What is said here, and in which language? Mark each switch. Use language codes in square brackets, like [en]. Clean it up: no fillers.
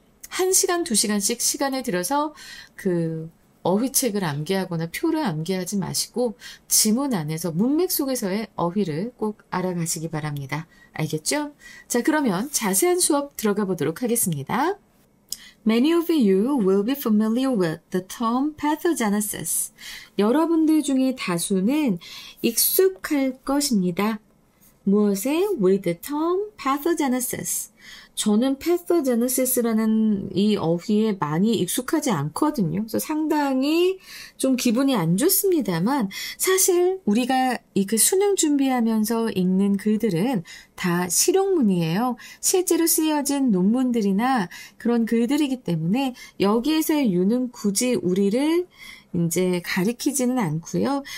[ko] 1시간, 2시간씩 시간을 들여서 그 어휘책을 암기하거나 표를 암기하지 마시고 지문 안에서 문맥 속에서의 어휘를 꼭 알아가시기 바랍니다. 알겠죠? 자, 그러면 자세한 수업 들어가 보도록 하겠습니다. [en] Many of you will be familiar with the term pathogenesis. [ko] 여러분들 중에 다수는 익숙할 것입니다. 무엇에? [en] With the term pathogenesis. [ko] 저는 pathogenesis라는 이 어휘에 많이 익숙하지 않거든요. 그래서 상당히 좀 기분이 안 좋습니다만 사실 우리가 이 그 수능 준비하면서 읽는 글들은 다 실용문이에요. 실제로 쓰여진 논문들이나 그런 글들이기 때문에 여기에서의 유는 굳이 우리를 이제 가리키지는 않고요.